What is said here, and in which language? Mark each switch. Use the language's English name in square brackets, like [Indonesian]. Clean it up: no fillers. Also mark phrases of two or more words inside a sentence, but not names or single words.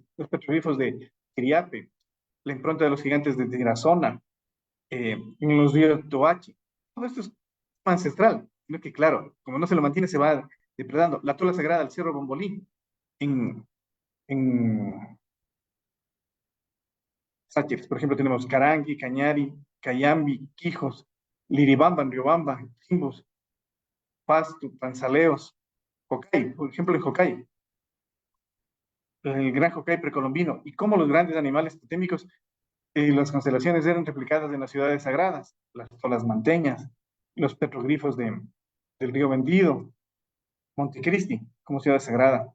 [Spanish] Los petroglifos de Quiriape, la impronta de los gigantes de Tirazona, en los ríos Toachi. Todo esto es ancestral, sino que claro, como no se lo mantiene, se va depredando. La tola sagrada del Cerro Bombolí, en Sáchiles, por ejemplo, tenemos Carangui, Cañari, Cayambi, Quijos, Liribamba, Riobamba, Quimbos, Pasto, Panzaleos, Jocay, por ejemplo, en Jocay, el gran Jocay precolombino, y cómo los grandes animales totémicos, las constelaciones eran replicadas en las ciudades sagradas, las tolas manteñas, los petroglifos del río Vendido, Montecristi, como ciudad sagrada.